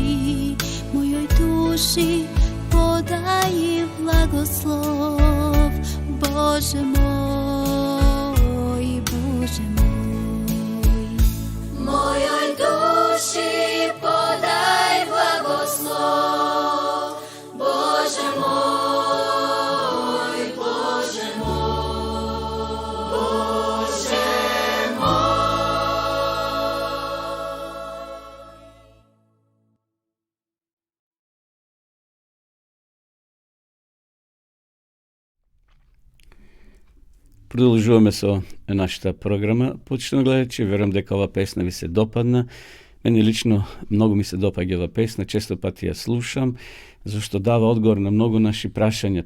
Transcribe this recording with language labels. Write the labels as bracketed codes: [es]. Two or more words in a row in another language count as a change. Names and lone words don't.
[sr] Mojoj duši podaj blagoslov, Bože moj, Bože moj. Mojoj duši podaj blagoslov, Bože moj, Bože moj, Bože moj. [mk] Продолжуваме со нашата програма. Почнемо гледачи, верувам дека ова песна ви се допадна. Мене лично многу ми се допаѓа ова песна, често пати ја слушам, зашто дава одговор на многу наши прашања.